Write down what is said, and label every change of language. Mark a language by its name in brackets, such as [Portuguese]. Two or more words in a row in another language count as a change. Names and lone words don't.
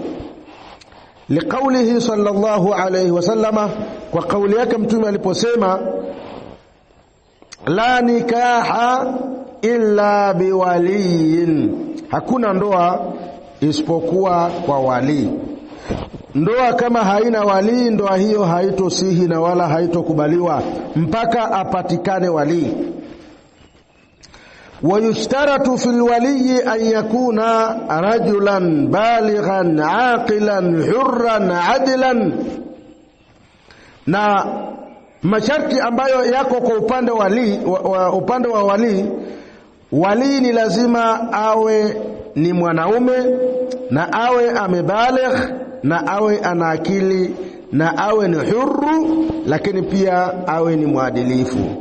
[Arabic] لقوله صلى الله عليه وسلم, [Swahili] kwa kauli yake Mtume aliposema [Arabic] لا نكاح إلا بولي, [Swahili] hakuna ndoa isipokuwa kwa wali. Ndoa kama haina wali, ndoa hiyo haitosihi na wala haitokubaliwa mpaka apatikane wali. [Arabic] ويشترط في الولي أن يكون رجلا بالغا عاقلا حرا عدلا, [Swahili] na masharti ambayo yako kwa upande upande wa wali ni lazima awe ni mwanaume, na awe amebaligh, na awe ana akili, na awe ni huru, lakini pia awe ni mwadilifu.